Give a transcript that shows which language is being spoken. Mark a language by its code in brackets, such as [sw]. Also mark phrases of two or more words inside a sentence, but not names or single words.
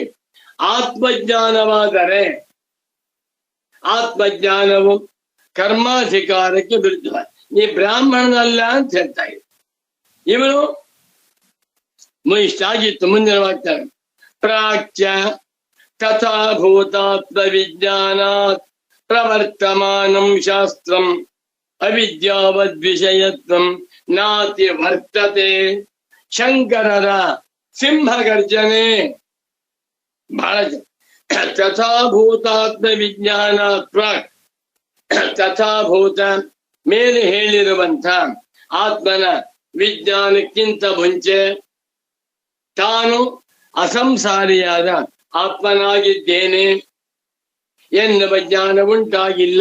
[kn] ಆತ್ಮಜ್ಞಾನವಾದರೆ ಆತ್ಮಜ್ಞಾನವು ಕರ್ಮಾಧಿಕಾರಕ್ಕೆ ವಿರುದ್ಧ. ನೀ ಬ್ರಾಹ್ಮಣನಲ್ಲ ಅಂತ ಹೇಳ್ತಾ ಇದ್ದ. ಇವನು ಇಷ್ಟಾಗಿತ್ತು. ಮುಂದಿನ ವಾಕ್ಯ, [sa] ಪ್ರಾಚ್ಯ ತಥಾ ಭೂತಾತ್ಮ ವಿಜ್ಞಾನಾತ್ ಪ್ರವರ್ತಮಾನಂ ಶಾಸ್ತ್ರಂ ಅವಿದ್ಯಾವದ್ವಿಷಯತ್ವಂ ನಾತಿ ವರ್ತತೆ. [kn] ಶಂಕರರ ಸಿಂಹಗರ್ಜನೆ ಬಹಳ [sa] ತಥಾಭೂತಾತ್ಮ ವಿಜ್ಞಾನ ಪ್ರಾಕ್. [kn] ತಥಾಭೂತ ಮೇಲೆ ಹೇಳಿರುವಂಥ ಆತ್ಮನ ವಿಜ್ಞಾನಕ್ಕಿಂತ ಮುಂಚೆ ತಾನು ಅಸಂಸಾರಿಯಾದ ಆತ್ಮನಾಗಿದ್ದೇನೆ ಎನ್ನುವ ಜ್ಞಾನ ಉಂಟಾಗಿಲ್ಲ.